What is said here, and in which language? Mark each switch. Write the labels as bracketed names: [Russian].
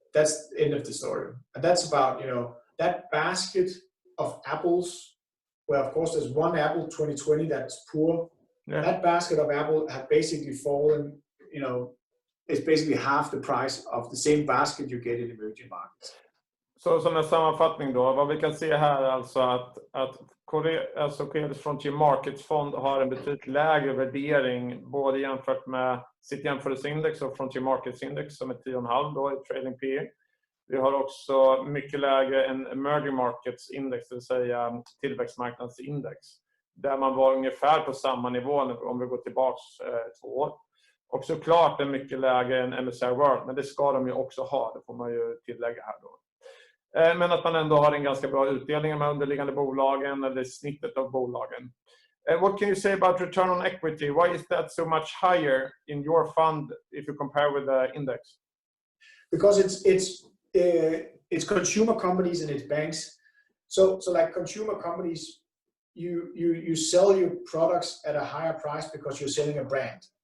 [English] That's the end of the story. And that's about, that basket of apples, where of course there's one apple 2020 that's poor. Yeah. That basket of apple have basically fallen, it's basically half the price of the same basket you get in emerging markets. [Swedish] Så som en sammanfattning då, vad vi kan se här är alltså att Coeli Frontier Markets Fond har en betydligt lägre värdering både jämfört med sitt jämförelseindex och Frontier Markets Index som är 10,5 då i trading PE. Vi har också mycket lägre än Emerging Markets Index, det vill säga tillväxtmarknadsindex, där man var ungefär på samma nivå om vi går tillbaks 2 år. Och såklart är mycket lägre än MSCI World, men det ska de ju också ha, det får man ju tillägga här då. Men att man ändå har en ganska bra utdelning med underliggande bolagen eller snittet av bolagen. [English] What can you say about return on equity? Why is that so much higher in your fund if you compare with the index? Because it's consumer companies and it's banks. So like consumer companies, you sell your products at a higher price because you're selling a brand.